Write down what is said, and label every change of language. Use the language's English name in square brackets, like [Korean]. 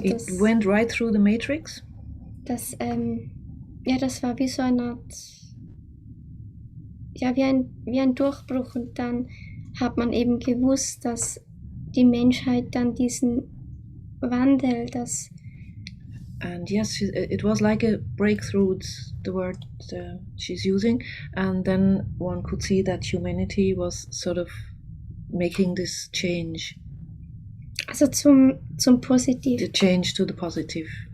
[English] It went right through the matrix. [German] Das war wie so eine Art, ja, wie ein Durchbruch. Und dann hat man eben gewusst, dass die Menschheit dann diesen Wandel, [English] and yes, it was like a breakthrough, it's the word she's using, and then one could see that humanity was sort of making this change. [German] Also zum Positiv. [English] The change to the positive.